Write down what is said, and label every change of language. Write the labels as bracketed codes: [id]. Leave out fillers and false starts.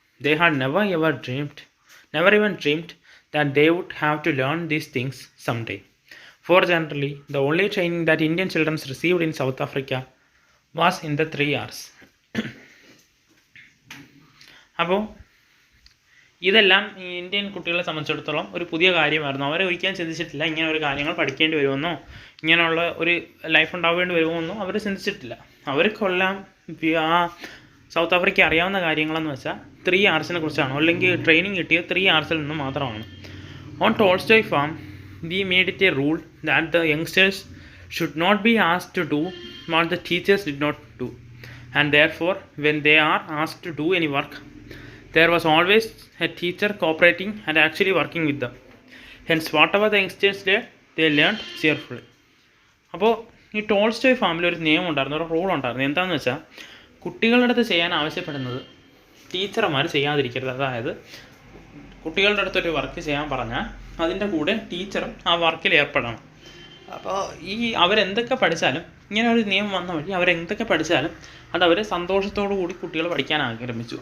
[en] They had never even dreamed that they would have to learn these things someday. For generally, the only training that Indian children received in South Africa was in the 3 R's. [ml] അപ്പോൾ ഇതെല്ലാം ഈ Indian കുട്ടികളെ സംബന്ധിച്ചിടത്തോളം ഒരു പുതിയ കാര്യമായിരുന്നു. അവരെ ഒരിക്കലും ചിന്തിച്ചിട്ടില്ല ഇങ്ങനെ ഒരു കാര്യങ്ങൾ പഠിക്കേണ്ടി വരുമെന്നോ ഇങ്ങനെയുള്ള ഒരു ലൈഫ് ഉണ്ടാവേണ്ടി വരുമെന്നോ അവർ ചിന്തിച്ചിട്ടില്ല. അവർക്കെല്ലാം ആ സൗത്ത് ആഫ്രിക്ക അറിയാവുന്ന കാര്യങ്ങളെന്ന് വെച്ചാൽ 3 R'സിനെ കുറിച്ചാണ്, അല്ലെങ്കിൽ ട്രെയിനിങ് കിട്ടിയത് 3 R'സിൽ നിന്ന് മാത്രമാണ്. [en] On Tolstoy farm, we made it a rule that the youngsters should not be asked to do what the teachers did not do, and therefore when they are asked to do any work, there was always a teacher cooperating and actually working with them. Hence whatever the youngsters did, they learned cheerfully. [ml] അപ്പോൾ ഈ Tolstoy ഫാമിൽ ഒരു നിയമം ഉണ്ടായിരുന്നു, ഒരു rule ഉണ്ടായിരുന്നു. എന്താണെന്ന് വെച്ചാൽ കുട്ടികളുടെ അടുത്ത് ചെയ്യാൻ ആവശ്യപ്പെടുന്നത് ടീച്ചർമാർ ചെയ്യാതിരിക്കരുത്. അതായത് കുട്ടികളുടെ അടുത്തൊരു വർക്ക് ചെയ്യാൻ പറഞ്ഞാൽ അതിൻ്റെ കൂടെ ടീച്ചറും ആ വർക്കിൽ ഏർപ്പെടണം. അപ്പോൾ ഈ അവരെന്തൊക്കെ പഠിച്ചാലും, ഇങ്ങനെ ഒരു നിയമം വന്ന വഴി അവരെന്തൊക്കെ പഠിച്ചാലും അതവർ സന്തോഷത്തോടു കൂടി കുട്ടികൾ പഠിക്കാൻ ആരംഭിച്ചു.